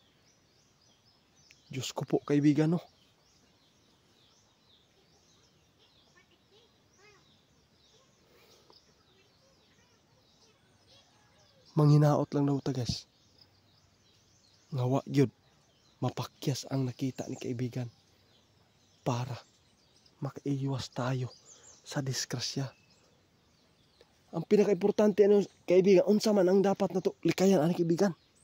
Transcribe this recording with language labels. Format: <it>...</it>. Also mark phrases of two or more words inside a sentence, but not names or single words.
<tl>Diyos ko po kaibigan no.</tl> <ceb>Manghinaot lang daw ta guys. Nga wa gyud mapakyas ang nakita ni kaibigan</ceb> <tl>para makaiwas tayo sa disgrasya.</tl> <ceb>Ang pinaka-importante ano kaibigan, unsa man ang dapat nato likayan ani kaibigan.</ceb>